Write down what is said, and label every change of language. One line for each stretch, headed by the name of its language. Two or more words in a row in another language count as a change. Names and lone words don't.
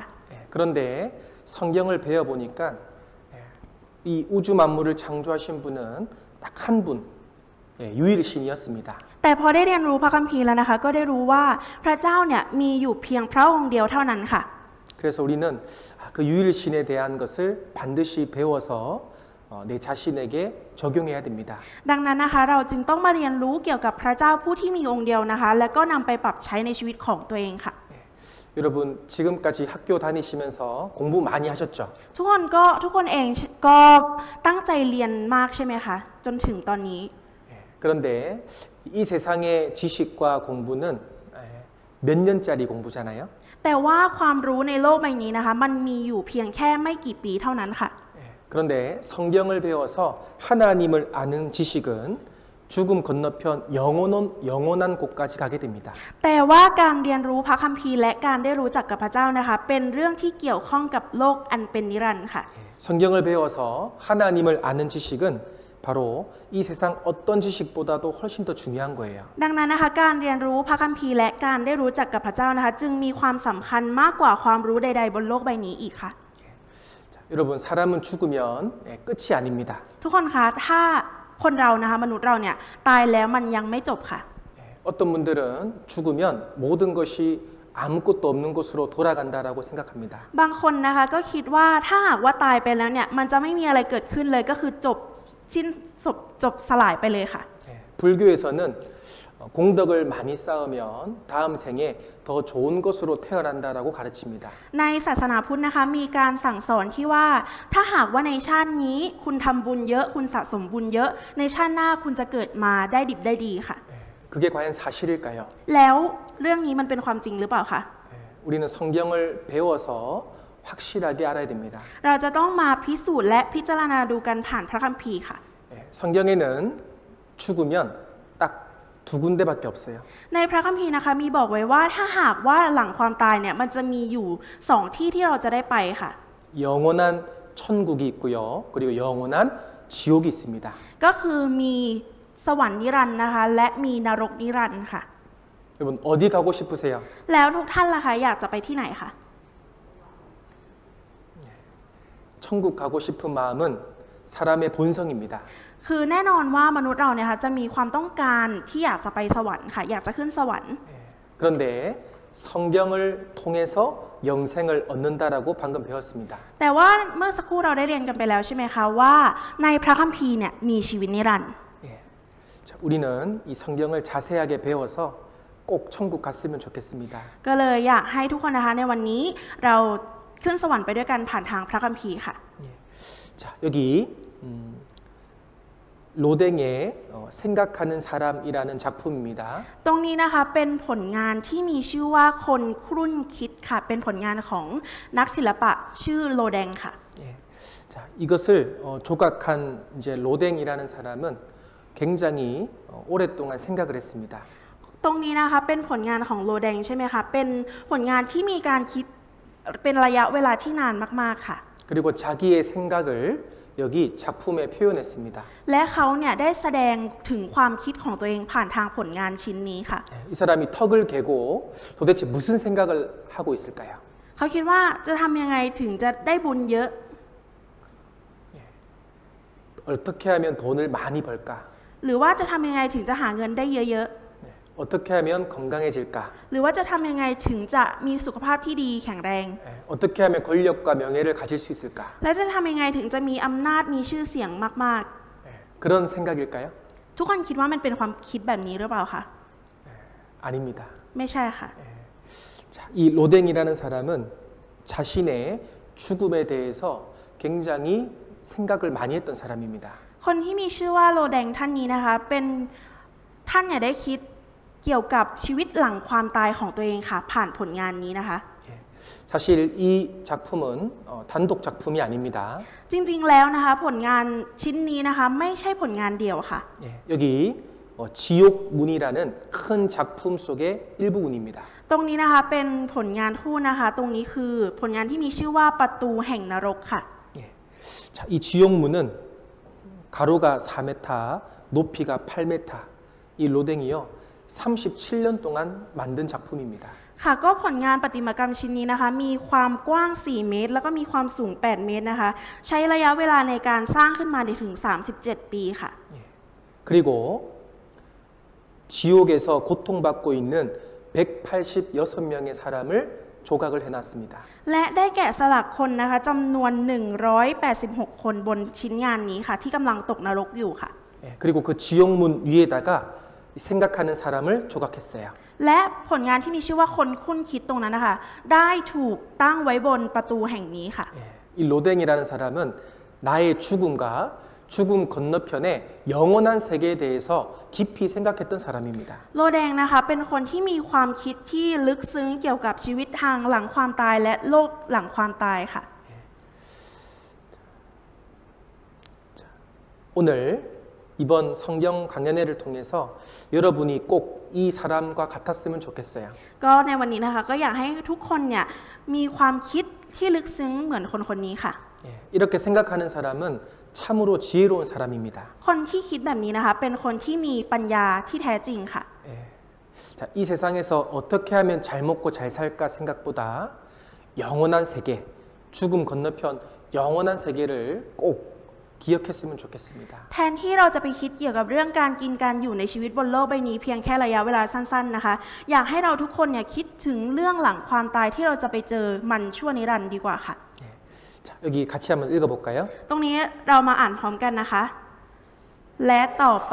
Korean: 예, 그런데 성경을 배워보니까 이 우주 만물을 창조하신 분은 딱 한 분, 유일신이었습니다.
Thai: แต่พอได้เรียนรู้พระคัมภีร์แล้วนะคะก็ได้รู้ว่าพระเจ้าเนี่ยมีอยู่เพียงพระองค์เดียวเท่านั้นค่ะ
Korean: 그래서 우리는 그 유일신에 대한 것을 반드시 배워서 내 자신에게 적용해야 됩니다.
Thai: ดังนั้นนะคะเราจึงต้องมาเรียนรู้เกี่ยวกับพระเจ้าผู้ที่มีองค์เดียวนะคะแล้วก็นำไปปรับใช้ในชีวิตของตัวเองค่ะ
Korean: 여러분 지금까지 학교 다니시면서 공부 많이 하셨죠?
Thai: ทุกคนengก็ตั้งใจเรียนมากใช่ไหมคะจนถึงตอนนี้
Korean: 그런데 이 세상의 지식과 공부는 몇 년짜리 공부잖아요.
Thai: แต่ว่าความรู้ในโลกใบนี้นะคะมันมีอยู่เพียงแค่ไม่กี่ปีเท่านั้นค่ะ
Korean: 그런데 성경을 배워서 하나님을 아는 지식은 죽음 건너편 영원한 곳까지 가게 됩니다.
Thai: แต่ว่าการเรียนรู้พระคัมภีร์และการได้รู้จักกับพระเจ้านะคะเป็นเรื่องที่เกี่ยวข้องกับโลกอันเป็นนิรันดร์ค่ะ
Korean: 성경을 배워서 하나님을 아는 지식은 바로 이 세상 어떤 지식보다도 훨씬 더 중요한 거예요.
Thai: ดังนั้นนะคะการเรียนรู้พระคัมภีร์และการได้รู้จักกับพระเจ้านะคะจึงมีความสำคัญมากกว่าความรู้ใดๆบนโลกใบนี้อีกค่ะ
Korean: 여러분 사람은 죽으면 끝이 아닙니다.
Thai: ทุกคนคะถ้าคนเรานะคะมนุษย์เราเนี่ยตายแล้วมันยังไม่จบค่ะ
Korean: 어떤 분들은 죽으면 모든 것이 아무것도 없는 곳으로 돌아간다라고 생각합니다.
Thai: บางคนนะคะก็คิดว่าถ้าหากว่าตายไปแล้วเนี่ยมันจะไม่มีอะไรเกิดขึ้นเลยก็คือจบสลายไปเลยค่ะ
Korean: 불교에서는 공덕을 많이 쌓으면 다음 생에 더 좋은 것으로 태어난다라고 가르칩니다.
Thai: ในศาสนาพุทธนะคะมีการสั่งสอนที่ว่าถ้าหากว่าในชาตินี้คุณทำบุญเยอะคุณสะสมบุญเยอะในชาติหน้าคุณจะเกิดมาได้ดิบได้ดีค่ะ
Korean: 그게 과연 사실일까요?
Thai: แล้วเรื่องนี้มันเป็นความจริงหรือเปล่าคะ
Korean: 우리는 성경을 배워서 확실하게 알아야 됩니다.
Thai: เราจะต้องมาพิสูจน์และพิจารณาดูกันผ่านพระคัมภีร์ค่ะ
Korean: 성경에는 죽으면 딱 두 군데밖에 없어요.
Thai: ในพระคัมภีร์นะคะมีบอกไว้ว่าถ้าหากว่าหลังความตายเนี่ยมันจะมีอยู่สองที่ที่เราจะได้ไปค่ะ
Korean: 영원한 천국이 있고요. 그리고 영원한 지옥이 있습니다.
Thai: ก็คือมีสวรรค์นิรันดร์นะคะและมีนรกนิรันดร์ค่ะ
Korean: 여러분 어디 가고 싶으세요?
Thai: แล้วทุกท่านล่ะคะอยากจะไปที่ไหนคะ
Korean: 천국 가고 싶은 마음은 사람의 본성입니다.
Thai: คือแน่นอนว่ามนุษย์เราเนี่ยค่ะจะมีความต้องการที่อยากจะไปสวรรค์ค่ะอยากจะขึ้นสวรรค์
Korean: 그런데 성경을 통해서 영생을 얻는다라고 방금 배웠습니다.
Thai: แต่ว่าเมื่อสักครู่เราได้เรียนกันไปแล้วใช่ไหมคะว่าในพระคัมภีร์เนี่ยมีชีวิตนิรันดร์
Korean: 자, 우리는 이 성경을 자세하게 배워서 꼭 천국 갔으면 좋겠습니다.
Thai: ก็เลยอยากให้ทุกคนนะคะในวันนี้เราขึ้นสวรรค์ไปด้วยกันผ่านทางพระคัมภีร์ค่ะ
Korean: 자, 여기 로댕의 생각하는 사람이라는 작품입니다.
Thai: ตรงนี้นะคะเป็นผลงานที่มีชื่อว่าคนครุ่นคิดค่ะเป็นผลงานของนักศิลปะชื่อโลแดงค่ะ
Korean: 예. 자, 이것을 조각한 이제 로댕이라는 사람은 굉장히 오랫동안 생각을 했습니다.
Thai: ตรงนี้นะคะเป็นผลงานของโลแดงใช่ไหมคะเป็นผลงานที่มีการคิดเป็นระยะเวลาที่นานมากๆค่ะ
Korean: 그리고 자기의 생각을 여기 작품에 표현했습니다.
Thai: และเขาเนี่ยได้แสดงถึงความคิดของตัวเองผ่านทางผลงานชิ้นนี้ค่ะ
Korean: 이 사람이 턱을 개고 도대체 무슨 생각을 하고 있을까요?
Thai: เขาคิดว่าจะทำยังไงถึงจะได้บุญเยอะ
Korean: 어떻게 하면 돈을 많이 벌까?
Thai: หรือว่าจะทำยังไงถึงจะหาเงินได้เยอะ
Korean: 어떻게 하면 건강해질까?
Thai: ๆ หรือว่าจะทำยังไงถึงจะมีสุขภาพที่ดีแข็งแรง
Korean: 어떻게 하면 권력과 명예를 가질 수 있을까?
Thai: และจะทำยังไงถึงจะมีอำนาจมีชื่อเสียงมาก
Korean: 그런 생각일까요?
Thai: ๆ ทุกคนคิดว่ามันเป็นความคิดแบบนี้หรือเปล่าคะ
Korean: 아닙니다.
Thai: ไม่ใช่ค่ะ
Korean: 자, 이 로댕이라는 사람은 자신의 죽음에 대해서 굉장히 생각을 많이 했던 사람입니다.
Thai: คนที่มีชื่อว่าโลแดงท่านนี้นะคะเป็นท่านเนี่ยได้คิดเกี่ยวกับชีวิตหลังความตายของตัวเองค่ะผ่านผลงานนี้นะคะ
Korean: 사실 이 작품은 단독 작품이 아닙니다.
Thai: จริงๆแล้วนะคะผลงานชิ้นนี้นะคะไม่ใช่ผลงานเดียวค่ะ
Korean: 여기 지옥문이라는 큰 작품 속의 일부분입니다.
Thai: ตรงนี้นะคะเป็นผลงานคู่นะคะตรงนี้คือผลงานที่มีชื่อว่าประตูแห่งนรกค่ะ
Korean: 자, 이 지옥문은 가로가 4m, 높이가 8m. 이 로댕이요 37년 동안 만든 작품입니다.
Thai: ค่ะก็ผลงานประติมากรรมชิ้นนี้นะคะมีความกว้าง4 เมตร แล้วก็มีความสูง8 เมตรนะคะใช้ระยะเวลาในการสร้างขึ้นมาได้ถึง37 ปีค่ะ
Korean: 그리고 지옥에서 고통받고 있는 186명의 사람을 조각을 해놨습니다.
Thai: และได้แกะสลักคนนะคะจำนวน186 คนบนชิ้นงานนี้ค่ะที่กำลังตกนรกอยู่ค่ะ
Korean: 그리고 그 지옥문 위에다가 생각하는 사람을 조각했어요.
Thai: และผลงานที่มีชื่อว่าคนคุ้นคิดตรงนั้นนะคะได้ถูกตั้งไว้บนประตูแห่งนี้ค่ะ
Korean: 이 로댕이라는 사람은 나의 죽음과 죽음 건너편의 영원한 세계에 대해서 깊이 생각했던 사람입니다.
Thai: โลแดงนะคะเป็นคนที่มีความคิดที่ลึกซึ้งเกี่ยวกับชีวิตทางหลังความตายและโลกหลังความตายค่ะ
Korean: 오늘 이번 성경 강연회를 통해서 여러분이 꼭 이 사람과 같았으면 좋겠어요.
Thai: ก็ในวันนี้นะคะก็อยากให้ทุกคนเนี่ยมีความคิดที่ลึกซึ้งเหมือนคนคนนี้ค่ะ
Korean: 이렇게 생각하는 사람은 참으로 지혜로운 사람입니다.
Thai: คนที่คิดแบบนี้นะคะเป็นคนที่มีปัญญาที่แท้จริงค่ะ
Korean: 자, 이 세상에서 어떻게 하면 잘 먹고 잘 살까 생각보다 영원한 세계, 죽음 건너편 영원한 세계를 꼭 기억했으면 좋겠습니다.
Thai: แทนที่เราจะไปคิดเกี่ยวกับเรื่องการกินการอยู่ในชีวิตบนโลกใบนี้เพียงแค่ระยะเวลาสั้นๆนะคะอยากให้เราทุกคนเนี่ยคิดถึงเรื่องหลังความตายที่เราจะไปเจอมันชั่วนิรันดร์ดีกว่าค่ะ
Korean: 자, 여기 같이 한번 읽어볼까요?
Thai: ตรงนี้เรามาอ่านพร้อมกันนะคะ และต่อไป